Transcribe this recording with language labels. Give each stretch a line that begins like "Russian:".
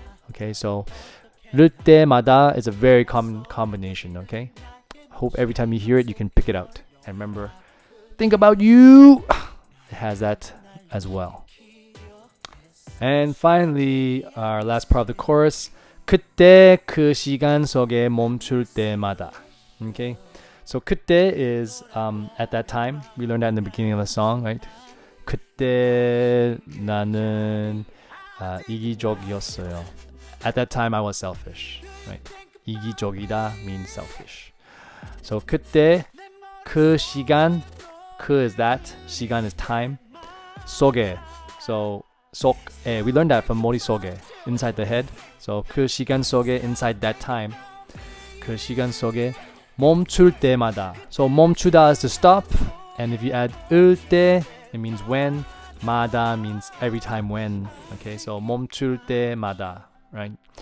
English: Okay, so
Korean: 를 때마다
English: is a very common combination. Okay, hope every time you hear it, you can pick it out. And remember, think about you. It has that as well. And finally, our last part of the chorus.
Korean: 그때 그 시간 속에 멈출 때마다.
English: Okay, so 그때 is at that time. We learned that in the beginning of the song, right?
Korean: 그때 나는 이기적이었어요.
English: At that time, I was selfish, right? 이기적이다 means selfish. So 그때
Korean: 그 시간,
English: 그 is that, 시간 is time. 속에, so 속, we learned that from 머릿속에, inside the head. So
Korean: 그 시간 속에,
English: inside that time.
Korean: 그 시간 속에 멈출 때마다.
English: So 멈추다 is to stop, and if you add 을 때, it means when. 마다 means every time when. Okay, so
Korean: 멈출 때마다,
English: right?